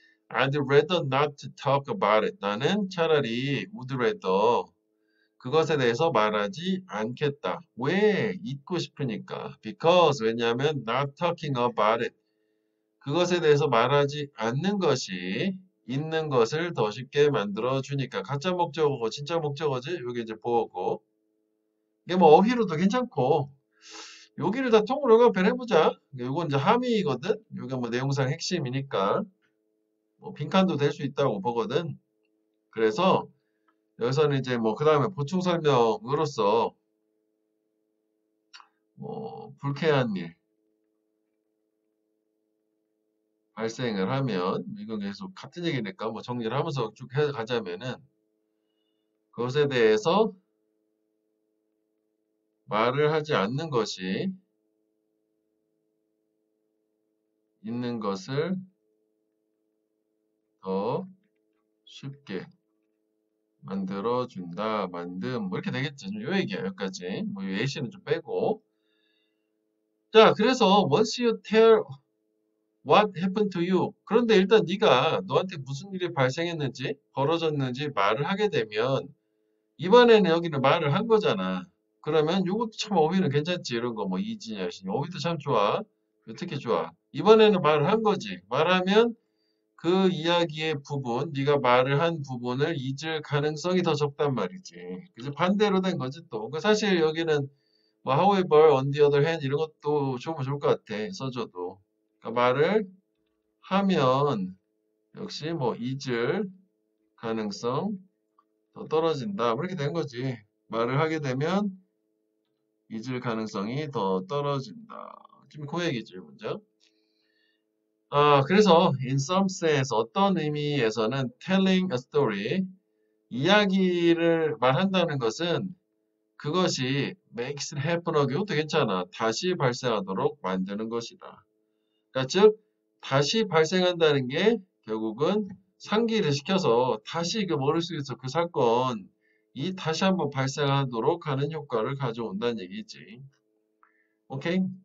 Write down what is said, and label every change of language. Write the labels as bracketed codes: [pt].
[en] I'd rather not to talk about it. [ko] 나는 차라리 [en] would rather [ko] 그것에 대해서 말하지 않겠다. 왜? 잊고 싶으니까. [en] Because [ko] 왜냐하면 [en] not talking about it. [ko] 그것에 대해서 말하지 않는 것이 있는 것을 더 쉽게 만들어 주니까. 가짜 목적어고 진짜 목적어지. 여기 이제 보고. 이게 뭐 어휘로도 괜찮고. 여기를 다 통으로 연결해보자. 이건 이제 함의거든. 이게 뭐 내용상 핵심이니까. 뭐 빈칸도 될 수 있다고 보거든. 그래서 여기서는 이제 뭐 그 다음에 보충 설명으로서 뭐 불쾌한 일 발생을 하면 이건 계속 같은 얘기니까 뭐 정리를 하면서 쭉 해가자면은 그것에 대해서 말을 하지 않는 것이 있는 것을 더 쉽게 만들어준다. 만듦 뭐 이렇게 되겠지. 요 얘기야 여기까지. 뭐 예시는 좀 빼고. [en] 자 그래서 once you tell what happened to you. [ko] 그런데 일단 네가 너한테 무슨 일이 발생했는지 벌어졌는지 말을 하게 되면 이번에는 여기는 말을 한 거잖아. 그러면 이것도 참 어휘는 괜찮지. 이런 거 뭐 이진야신 어휘도 참 좋아. 특히 좋아. 이번에는 말을 한 거지. 말하면 그 이야기의 부분, 네가 말을 한 부분을 잊을 가능성이 더 적단 말이지. 그래서 반대로 된 거지 또. 그 사실 여기는 뭐 [en] however, on the other hand [ko] 이런 것도 좋으면 좋을 것 같아. 써줘도. 그러니까 말을 하면 역시 뭐 잊을 가능성 더 떨어진다. 뭐 이렇게 된 거지. 말을 하게 되면 잊을 가능성이 더 떨어진다. 지금 그 얘기지, 문장. 그래서 [en] in some sense [ko] 어떤 의미에서는 [en] telling a story [ko] 이야기를 말한다는 것은 그것이 [en] makes it happen again [ko] 도 괜찮아. 다시 발생하도록 만드는 것이다. 그러니까 즉 다시 발생한다는 게 결국은 상기를 시켜서 다시 그 머릿속에서 그 사건이 다시 한번 발생하도록 하는 효과를 가져온다는 얘기지. 오케이?